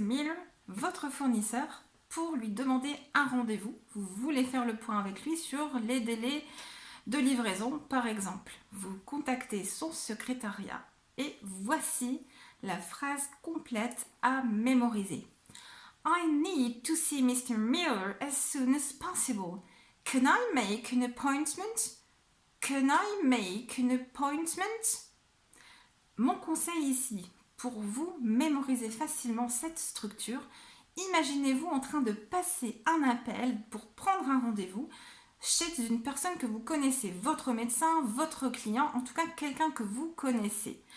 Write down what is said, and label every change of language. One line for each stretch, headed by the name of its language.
French: Miller, votre fournisseur, pour lui demander un rendez-vous. Vous voulez faire le point avec lui sur les délais de livraison, par exemple. Vous contactez son secrétariat et voici la phrase complète à mémoriser.
English: I need to see Mr. Miller as soon as possible. Can I make an appointment? Can I make an appointment?
French: Mon conseil ici, pour vous mémoriser facilement cette structure, imaginez-vous en train de passer un appel pour prendre un rendez-vous chez une personne que vous connaissez, votre médecin, votre client, en tout cas quelqu'un que vous connaissez.